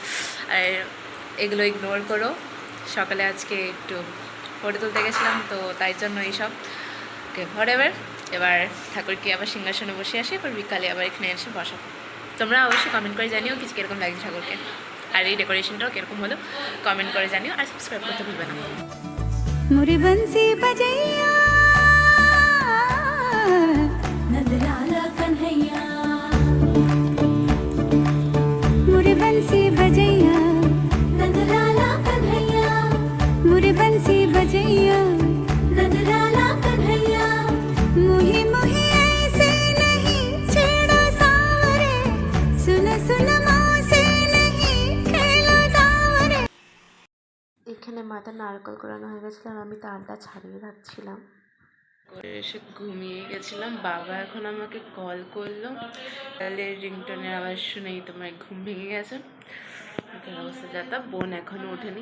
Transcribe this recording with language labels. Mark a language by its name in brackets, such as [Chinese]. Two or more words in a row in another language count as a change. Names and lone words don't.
[Bangla] আর এগুলো ইগনোর করো, সকালে আজকে একটু ফটো তুলতে গেছিলাম তো তাই জন্য এইসব, [English] okay whatever. [Bangla] এবার ঠাকুরকে আবার সিংহাসনে বসে আসি, এবার বিকালে আবার এখানে এসে বসাবো। তোমরা অবশ্যই কমেন্ট করে জানিও কিছু কীরকম লাগছে ঠাকুরকে, আর এই ডেকোরেশনটাও কীরকম হলো কমেন্ট করে জানিও, আর সাবস্ক্রাইব করতে ভুলবে না। [Hindi] मुरे बंसी बजैया नंदलाला कन्हैया मुरे बंसी बजैया नंदलाला कन्हैया मुरे बंसी बजैया नंदलाला कन्हैया मुही मुही ऐसे नहीं छेड़ो सावरे सुन सुन मौसे नहीं खेलो दावरे। [Bangla] এখানে মাথা নারকল করানো হয়ে গেছিলো আর আমি তারটা ছাড়িয়ে রাখছিলাম। করে এসে ঘুমিয়ে গেছিলাম। বাবা এখন আমাকে কল করলো, তাহলে রিংটোনের আওয়াজ শুনেই তোমার ঘুম ভেঙে গেছে। অবস্থা যাতা, বোন এখনো ওঠেনি।